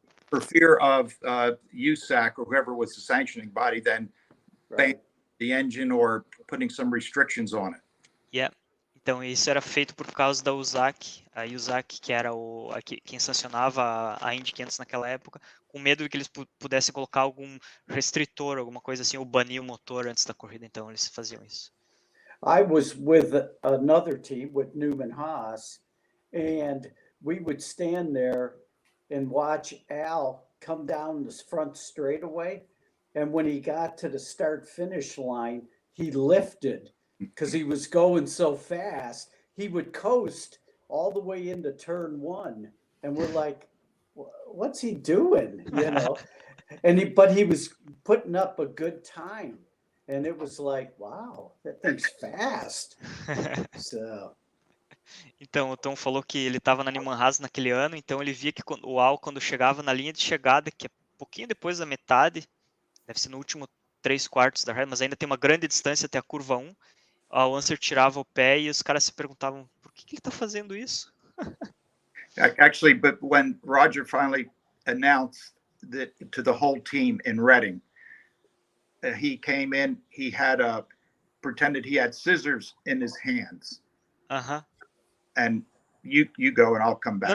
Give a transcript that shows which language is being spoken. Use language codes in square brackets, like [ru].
[en] For fear of USAC or whoever was the sanctioning body then banning the engine or putting some restrictions on it. Yeah. [pt] Então isso era feito por causa da USAC, a USAC que era quem sancionava a Indy 500 naquela época, com medo de que eles pudessem colocar algum restritor, alguma coisa assim, ou banir o motor antes da corrida. Então eles faziam isso. [en] I was with another team, with Newman Haas, and we would stand there and watch Al come down this front straightaway. And when he got to the start-finish line, he lifted because he was going so fast. He would coast all the way into turn one. And we're like, what's he doing? You know, but he was putting up a good time. And it was like, wow, that thing's fast. So. [pt] Então, o Tom falou que ele estava na Newman Haas naquele ano, então ele via que o Al, quando chegava na linha de chegada, que é um pouquinho depois da metade, deve ser no último 3/4 da reta, mas ainda tem uma grande distância até a curva 1, o Lancer tirava o pé e os caras se perguntavam por que ele tá fazendo isso? [en] Actually, but when Roger finally announced that to the whole team in Reading, he came in, he had pretended he had scissors in his hands. Uh-huh. And you go and I'll come back.